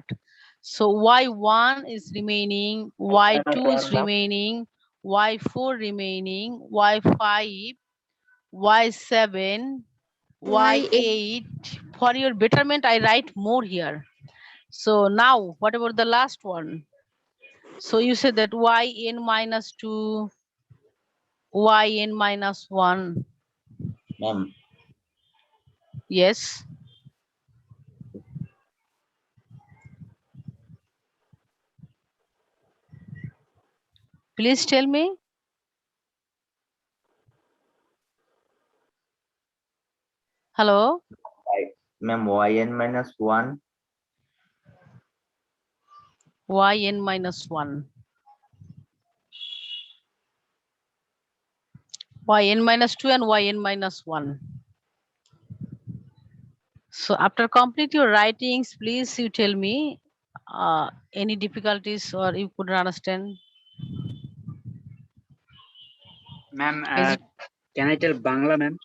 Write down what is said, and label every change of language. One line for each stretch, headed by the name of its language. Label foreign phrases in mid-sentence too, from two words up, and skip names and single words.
English: So Y1 is remaining, Y2 is remaining, Y4 remaining, Y5, Y7, Y8. For your betterment, I write more here. So now, what about the last one? So you said that yn minus 2, yn minus 1. Ma'am, Yes. Please tell me. Hello. ma'am, yn minus 1. Yn minus 1. Yn minus 2 and yn minus 1. So after complete your writings, please you tell me any difficulties or you couldn't understand. Ma'am, Is it- can I tell Bangla, ma'am?